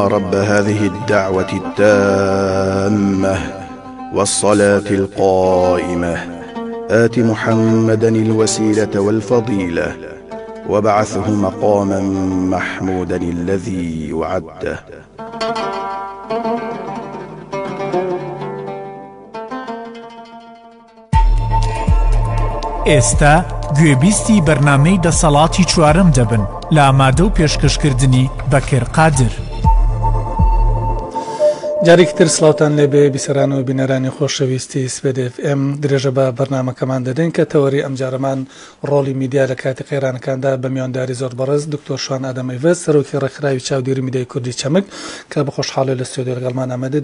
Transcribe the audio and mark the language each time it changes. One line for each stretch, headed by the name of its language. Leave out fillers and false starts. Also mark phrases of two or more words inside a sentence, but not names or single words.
Arabic: رب هذه الدعوة التامة والصلاة القائمة آت محمدا الوسيلة والفضيلة وابعثه مقاما محمودا الذي وعده.
Central Kurdish: ئێستا گوێبیستی بەرنامەی دەسەڵاتی چوارەم دەبن لە ئامادە و پێشکەشکردنی بەکر قادر. جارێکتر سڵاوتان لێبێ بیسەران و بینەرانی خۆشەویستی سپێدف ئێم درێژە بە بەرنامەکەمان دەدەین کە تەوەری ئەمجارەمان ڕۆڵی میدیا لە کاتی قەیرانەکاندا بە میوانداری زۆر بەڕێز دکتۆر شوان ئادەمەیڤەز سەرۆکی ڕێکخراوی چاودێری میدیای کوردی چەمک کە بە خۆشحاڵی لە ستۆدیۆ لەگەڵمان ئامادە.